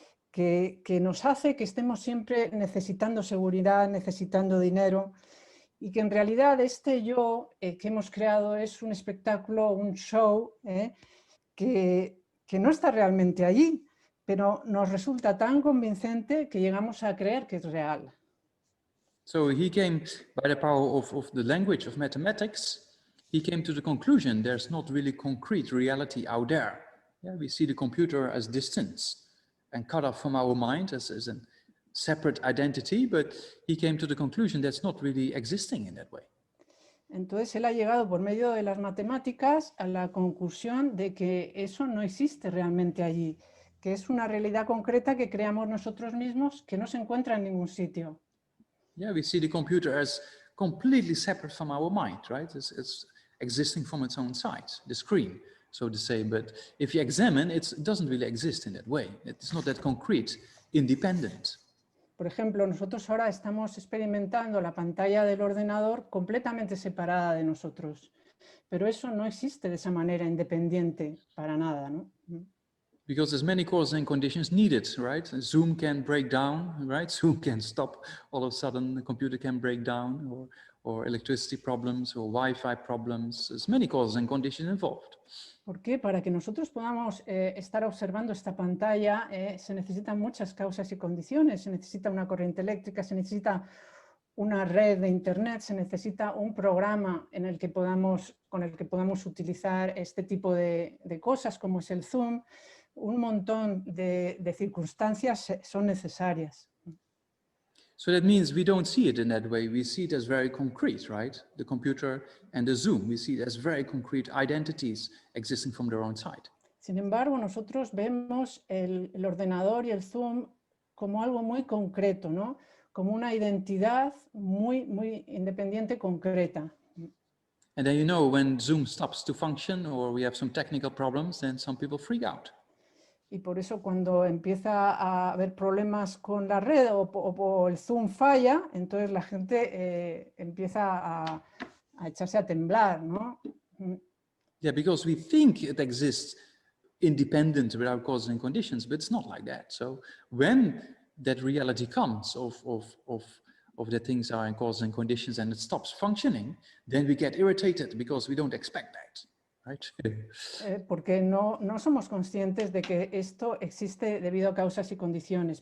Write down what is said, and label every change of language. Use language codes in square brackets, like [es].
[es] que nos hace que estemos siempre necesitando seguridad, necesitando dinero, y que en realidad este yo que hemos creado es un espectáculo, un show, que no está realmente allí, pero nos resulta tan convincente que llegamos a creer que es real. [en] So he came, by the power of the language of mathematics, he came to the conclusion there's not really concrete reality out there. Yeah, we see the computer as distance and cut off from our mind as a separate identity, but he came to the conclusion that's not really existing in that way. [es] Entonces él ha llegado por medio de las matemáticas a la conclusión de que eso no existe realmente allí, que es una realidad concreta que creamos nosotros mismos que no se encuentra en ningún sitio. [en] Yeah, we see the computer as completely separate from our mind, right? It's existing from its own side, the screen, so to say. But if you examine, it doesn't really exist in that way. It's not that concrete, independent. [es] Por ejemplo, nosotros ahora estamos experimentando la pantalla del ordenador completamente separada de nosotros, pero eso no existe de esa manera independiente para nada, ¿no? [en] Because there's many causes and conditions needed, right? Zoom can break down, right? Zoom can stop all of a sudden, the computer can break down, or or electricity problems or Wi-Fi problems. There's many causes and conditions involved. [es] ¿Por qué? Para que nosotros podamos estar observando esta pantalla se necesitan muchas causas y condiciones. Se necesita una corriente eléctrica, se necesita una red de internet, se necesita un programa con el que podamos utilizar este tipo de cosas como es el Zoom. Un montón de circunstancias son necesarias. [en] So that means we don't see it in that way. We see it as very concrete, right? The computer and the Zoom, we see it as very concrete identities existing from their own side. [es] Sin embargo, nosotros vemos el ordenador y el Zoom como algo muy concreto, ¿no? Como una identidad muy independiente, concreta. [en] And then, you know, when Zoom stops to function or we have some technical problems, then some people freak out. [es] Y por eso cuando empieza a haber problemas con la red o el Zoom falla, entonces la gente empieza a echarse a temblar, ¿no? [en] Yeah, because we think it exists independent without causes and conditions, but it's not like that. So when that reality comes of the things are in causes and conditions and it stops functioning, then we get irritated because we don't expect that. Right? [es] Porque no somos conscientes de que esto existe debido a causas y condiciones.